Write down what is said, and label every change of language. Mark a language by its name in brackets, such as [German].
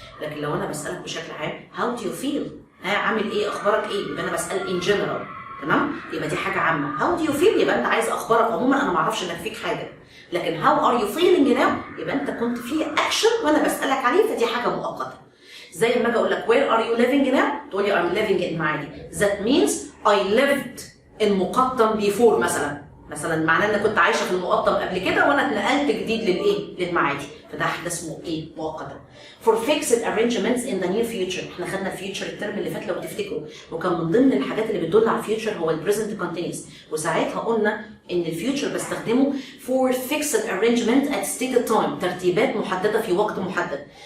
[Arabic] لكن لو انا بسالك بشكل عام [English] how do you feel؟ [Arabic] عامل ايه؟ اخبارك ايه؟ يبقى انا بسال [English] in general [Arabic] تمام؟ يبقى دي حاجه عامه. [English] how do you feel [Arabic] يبقى انت عايز اخبارك عموما، انا ما اعرفش انك فيك حاجه. لكن [English] how are you feeling now [Arabic] يبقى انت كنت في اكشن وانا بسالك عليه، فدي حاجه مؤقته. زي ما اجي اقول لك [English] where are you living now [Arabic] تقول لي [English] I'm living in [Arabic] معادي. [English] that means I lived in [Arabic] مقطم before مثلا معناه ان كنت عايشه في المقطم قبل كده وانا اتنقلت جديد للايه؟ للمعادي، فده حدث اسمه ايه؟ مؤقتا. [English] For fixed arrangements in the near future، [Arabic] احنا خدنا الفيوتشر الترم اللي فات لو تفتكروا، وكان من ضمن الحاجات اللي بتدل على الفيوتشر هو البريزنت كونتينيوس، وساعتها قلنا ان الفيوتشر بستخدمه [English] for fixed arrangement at stated time، [Arabic] ترتيبات محدده في وقت محدد.